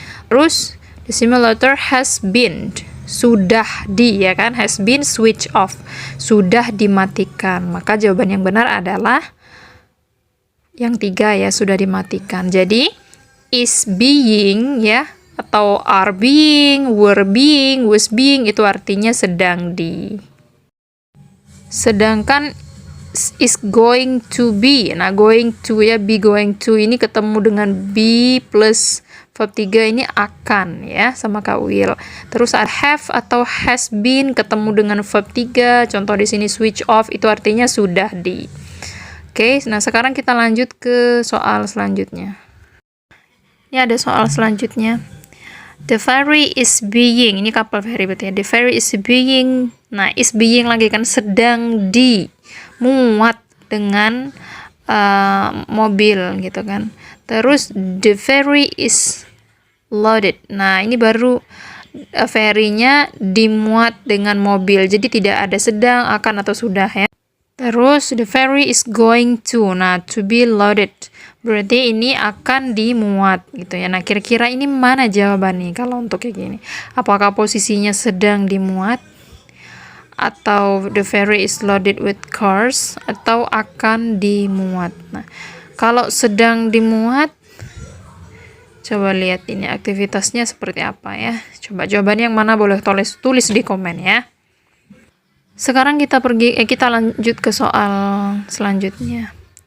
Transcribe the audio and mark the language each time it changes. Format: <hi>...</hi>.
<id>Terus,</id> <en>the simulator has been.</en> <id>Sudah di, ya kan?</id> <en>Has been switch off.</en> <id>Sudah dimatikan. Maka jawaban yang benar adalah yang 3 ya, sudah dimatikan. Jadi, is being ya, atau are being, were being, was being itu artinya sedang di. Sedangkan is going to be. Nah, going to ya, be going to ini ketemu dengan be plus verb 3 ini akan ya, sama Kak will. Terus ada have atau has been ketemu dengan verb 3. Contoh di sini switch off itu artinya sudah di. Oke, nah sekarang kita lanjut ke soal selanjutnya. Ini ada soal selanjutnya.</id> <en>The ferry is being,</en> <id>ini kapal ferry berarti ya. The ferry is being, nah is being lagi kan sedang dimuat dengan mobil gitu kan. Terus</id> <en>the ferry is loaded.</en> <id>Nah ini baru ferry-nya dimuat dengan mobil. Jadi tidak ada sedang, akan atau sudah ya. Terus</id> <en>the ferry is going to,</en> <id>nah</id> <en>to be loaded.</en> <id>Berarti ini akan dimuat gitu ya. Nah, kira-kira ini mana jawabannya kalau untuk kayak gini? Apakah posisinya sedang dimuat? Atau</id> <en>the ferry is loaded with cars?</en> <id>Atau akan dimuat? Nah, kalau sedang dimuat, coba lihat ini aktivitasnya seperti apa ya. Coba jawabannya yang mana boleh tulis di komen ya. Sekarang kita lanjut ke soal selanjutnya.</id>